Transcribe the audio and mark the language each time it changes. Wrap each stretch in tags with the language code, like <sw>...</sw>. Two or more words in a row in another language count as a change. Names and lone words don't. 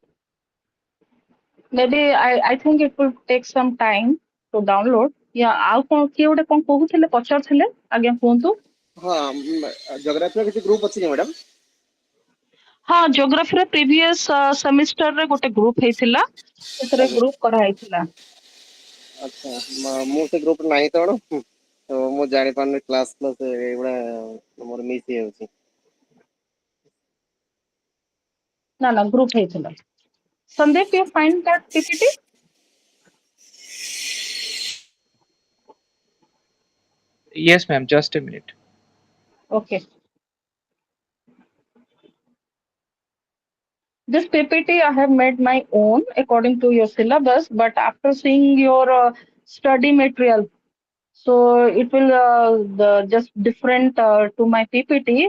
<en>Maybe I think it will take some time to download. Yeah,</en> <or>ଆଉ କଣ କିଏ ଗୋଟେ କଣ କହୁଥିଲେ ପଚାରୁଥିଲେ ଆଜ୍ଞା କୁହନ୍ତୁ। ହଁ ଜୋଗ୍ରାଫିର କିଛି ଗ୍ରୁପ ଅଛି କି ମ୍ୟାଡ଼ାମ? ହଁ ଜିଓଗ୍ରାଫିର</or> <en>previous semesterରେ</en> <or>ଗୋଟେ ଗ୍ରୁପ ହେଇଥିଲା, ସେଥିରେ ଆଜ୍ଞା ଗ୍ରୁପ କରାହେଇଥିଲା। ଆଚ୍ଛା ମୁଁ ସେ ଗ୍ରୁପରେ ନାହିଁ ତ ମ୍ୟାଡ଼ାମ, ତ ମୁଁ ଜାଣିପାରୁନି କ୍ଲାସ୍ ପ୍ଲସ୍ ଏଇଗୁଡ଼ା ମୋର ମିସ୍ ହେଇଯାଉଛି। ନା ନା ଗ୍ରୁପ ହେଇଥିଲା।</or> <en>Sandeep, you find that PPT? Yes ma'am just a minute. Okay. This PPT I have made my own according to your syllabus, but after seeing your study material, so it will just different to my PPT.</en>